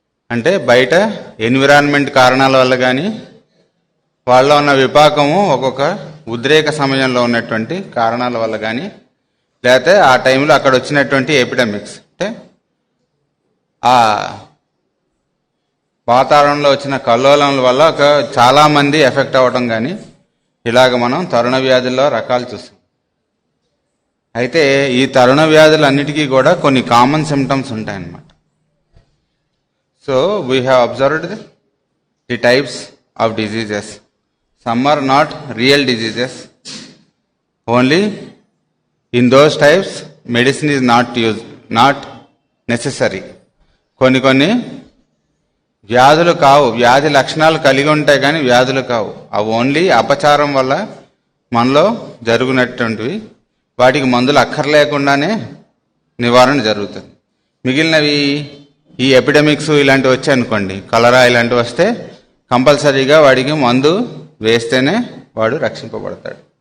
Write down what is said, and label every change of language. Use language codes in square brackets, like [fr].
[te] అంటే బయట ఎన్విరాన్మెంట్ కారణాల వల్ల కానీ వాళ్ళలో ఉన్న విపాకము ఒక్కొక్క ఉద్రేక సమయంలో ఉన్నటువంటి కారణాల వల్ల కానీ లేకపోతే ఆ టైంలో అక్కడ వచ్చినటువంటి ఎపిడమిక్స్ అంటే ఆ వాతావరణంలో వచ్చిన కల్లోలం వల్ల చాలామంది ఎఫెక్ట్ అవ్వడం కానీ ఇలాగ మనం తరుణ వ్యాధుల్లో రకాలు చూస్తాం. అయితే ఈ తరుణ వ్యాధులన్నిటికీ కూడా కొన్ని కామన్ సిమ్టమ్స్ ఉంటాయన్నమాట. [en] So we have observed the types of diseases. Some are not real diseases, only in those types medicine is not necessary. [te] కొన్ని వ్యాధులు కావు, వ్యాధి లక్షణాలు కలిగి ఉంటాయి కానీ వ్యాధులు కావు. అవి ఓన్లీ అపచారం వల్ల మనలో జరుగునటువంటివి. వాటికి మందులు అక్కర్లేకుండానే నివారణ జరుగుతుంది. మిగిలినవి ఈ ఎపిడమిక్స్ ఇలాంటివి వచ్చాయనుకోండి, కలరా ఇలాంటివి వస్తే కంపల్సరీగా వాడికి మందు వేస్తేనే వాడు రక్షింపబడతాడు.